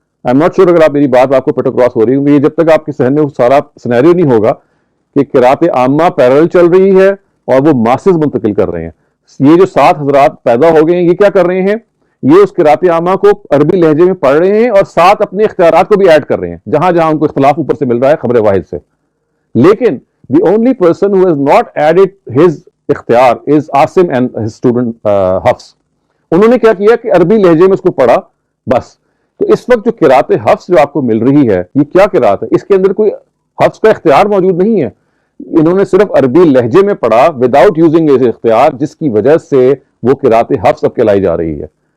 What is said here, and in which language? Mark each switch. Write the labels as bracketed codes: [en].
[en] I am not sure [ur] اگر آپ میری بات آپ کو پیٹر کراس ہو رہی ہے, یہ جب تک آپ کے ذہن میں سارا سینیریو نہیں ہوگا کہ قراءت عامہ پیرل چل رہی ہے اور وہ ماسز منتقل کر رہے ہیں. یہ جو 7 حضرات پیدا ہو گئے ہیں یہ کیا کر رہے ہیں, یہ اس قراءت عامہ کو عربی لہجے میں پڑھ رہے ہیں اور ساتھ اپنے اختیارات کو بھی ایڈ کر رہے ہیں جہاں جہاں ان کو اختلاف اوپر سے مل رہا ہے خبر واحد سے. [en] لیکن the only person who has not added his اختیار is Asim and his student Hafs. [ur] انہوں نے کیا کیا کہ عربی لہجے میں اس کو پڑھا بس. تو اس وقت جو قراءت حفص جو آپ کو مل رہی ہے یہ کیا قراءت ہے, اس کے اندر کوئی حفص کا اختیار موجود نہیں ہے. انہوں نے صرف عربی لہجے میں پڑھا [en] without using [ur] اختیار, جس کی وجہ سے وہ قراءت حفص اب کہلائی جا رہی ہے.